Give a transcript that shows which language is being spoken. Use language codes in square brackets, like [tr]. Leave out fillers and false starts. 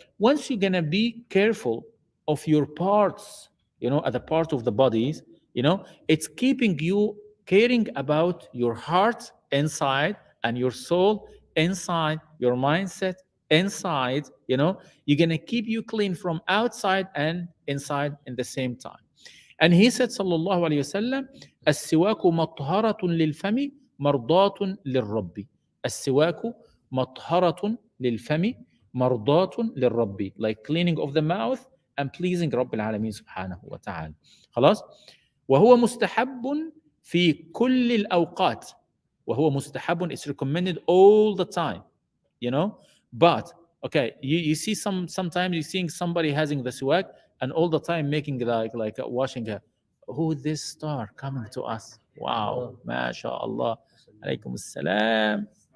[en] Once you're gonna be careful of your parts, at the part of the bodies, it's keeping you caring about your heart inside and your soul inside, your mindset inside, you're gonna keep you clean from outside and inside in the same time. And he said, sallallahu alayhi wasallam, [ar] السواك مطهرة للفم مرضاة للرب. السواك مطهرة للفم مرضاة للرب. [en] Like cleaning of the mouth and pleasing [ar] رب العالمين سبحانه وتعالى. خلاص؟ وهو مستحب في كل الأوقات. وهو مستحب, [en] it's recommended all the time, But okay, you see sometimes you're seeing somebody having the siwak and all the time making like washing her. Who is this star coming to us? Wow, mashallah. Alaikum assalam.